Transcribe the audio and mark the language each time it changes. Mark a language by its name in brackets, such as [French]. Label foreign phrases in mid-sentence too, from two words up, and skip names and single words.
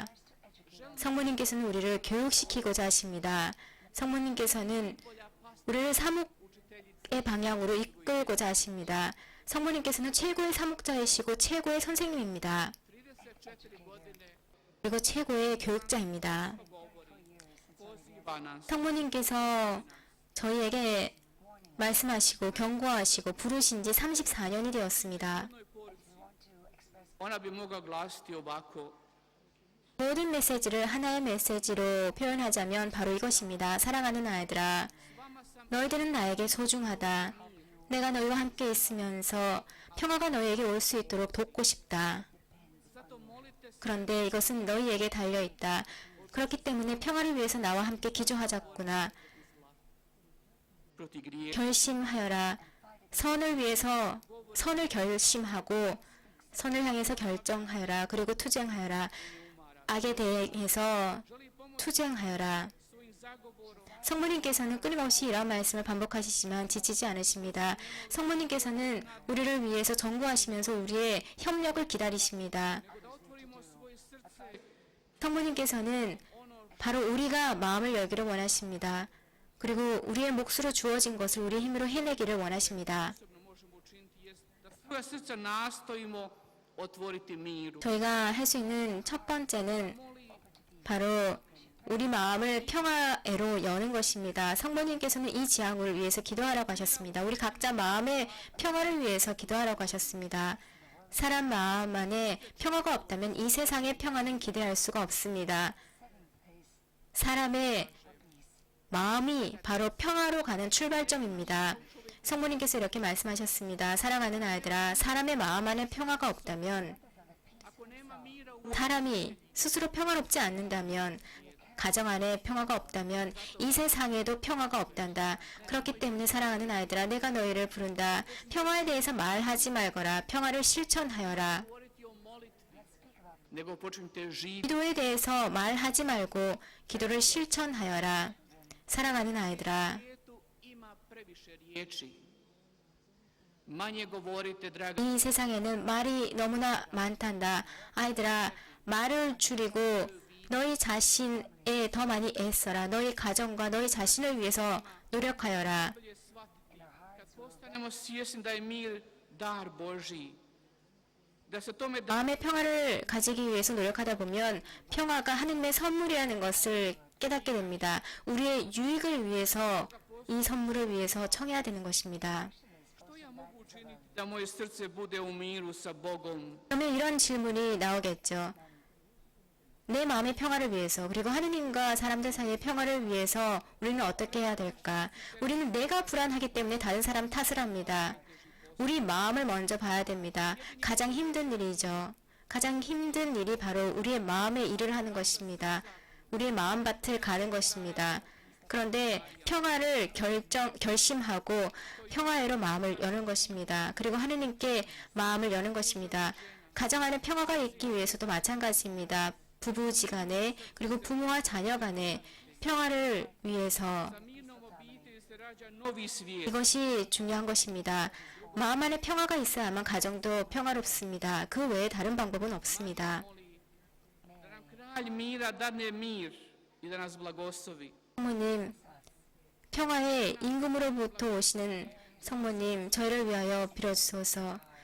[Korean] 성모님께서는 우리를 교육시키고자 하십니다. 성모님께서는 우리를 사목의 방향으로 이끌고자 하십니다. 성모님께서는 최고의 사목자이시고 최고의 선생님입니다. [Croatian] 34 godine [Korean] 그리고 최고의 교육자입니다. [Croatian] poziva nas [Korean] 성모님께서 저희에게 말씀하시고 경고하시고 부르신 지 34년이 되었습니다. [Croatian] Ona bi mogla glasiti ovako: [Korean] 모든 메시지를 하나의 메시지로 표현하자면 바로 이것입니다. 사랑하는 아이들아, 너희들은 나에게 소중하다. 내가 너희와 함께 있으면서 평화가 너희에게 올 수 있도록 돕고 싶다. [Croatian] zato molite se [Korean] 그런데 이것은 너희에게 달려있다. 그렇기 때문에 평화를 위해서 나와 함께 기도하자꾸나. [Croatian] proti grijeha. [Korean] 결심하여라. 선을 위해서 선을 결심하고 선을 향해서 결정하여라. 그리고 투쟁하여라. 악에 대해서 투쟁하여라. [Croatian] Svojim zagovorom [Korean] 성모님께서는 끊임없이 이런 말씀을 반복하시지만 지치지 않으십니다. 성모님께서는 우리를 위해서 전구하시면서 우리의 협력을 기다리십니다. [Croatian] da otvorimo svoje srce [Korean] 성모님께서는 바로 우리가 마음을 열기를 원하십니다. 그리고 우리의 몫으로 주어진 것을 우리의 힘으로 해내기를 원하십니다. [Croatian] osobno možemo učiniti jest da svoja srca nastojimo otvoriti miru. [Korean] 저희가 할 수 있는 첫 번째는 바로 우리 마음을 평화로 여는 것입니다. 성모님께서는 이 지향을 위해서 기도하라고 하셨습니다. 우리 각자 마음의 평화를 위해서 기도하라고 하셨습니다. 사람 마음 안에 평화가 없다면 이 세상의 평화는 기대할 수가 없습니다. 사람의 마음이 바로 평화로 가는 출발점입니다. 성모님께서 이렇게 말씀하셨습니다. 사랑하는 아이들아, 사람의 마음 안에 평화가 없다면, [Croatian] Ako nema mira u [Korean] 사람이 스스로 평화롭지 않는다면, 가정 안에 평화가 없다면 이 세상에도 평화가 없단다. 그렇기 때문에 사랑하는 아이들아, 내가 너희를 부른다. 평화에 대해서 말하지 말거라. 평화를 실천하여라. [Croatian] govoriti o molitvi, nego počnite živjeti [Korean] 기도에 대해서 말하지 말고 기도를 실천하여라. 사랑하는 아이들아, [Croatian] svijetu ima previše riječi. Manje govorite, dragi, [Korean] 이 세상에는 말이 너무나 많단다. 아이들아, 말을 줄이고 너희 자신에 더 많이 애써라. 너희 가정과 너희 자신을 위해서 노력하여라. [Croatian] bolje shvatiti. Kad postanemo svjesni da je mir dar Božji, da se tome da [Korean] 마음의 평화를 가지기 위해서 노력하다 보면 평화가 하느님의 선물이라는 것을 깨닫게 됩니다. 우리의 유익을 위해서 이 선물을 위해서 청해야 되는 것입니다. [Croatian] što ja mogu učiniti da moje srce bude u miru sa Bogom. [Korean] 그러면 이런 질문이 나오겠죠. 내 마음의 평화를 위해서, 그리고 하느님과 사람들 사이의 평화를 위해서 우리는 어떻게 해야 될까? 우리는 내가 불안하기 때문에 다른 사람 탓을 합니다. 우리 마음을 먼저 봐야 됩니다. 가장 힘든 일이죠. 가장 힘든 일이 바로 우리의 마음의 일을 하는 것입니다. 우리의 마음밭을 가는 것입니다. 그런데 평화를 결심하고 평화로 마음을 여는 것입니다. 그리고 하느님께 마음을 여는 것입니다. 가정 안에 평화가 있기 위해서도 마찬가지입니다. 부부지간에 그리고 부모와 자녀간에 평화를 위해서 [Croatian] Sa mirnom obitelji se rađa novi svijet. [Korean] 이것이 중요한 것입니다. 마음 안에 평화가 있어야만 가정도 평화롭습니다. 그 외에 다른 방법은 없습니다. [Croatian] Da nam kralj mira dadne mir i da nas blagoslovi. [Korean] 성모님, 평화의 임금으로부터 오시는 성모님, 저희를 위하여 빌어주소서.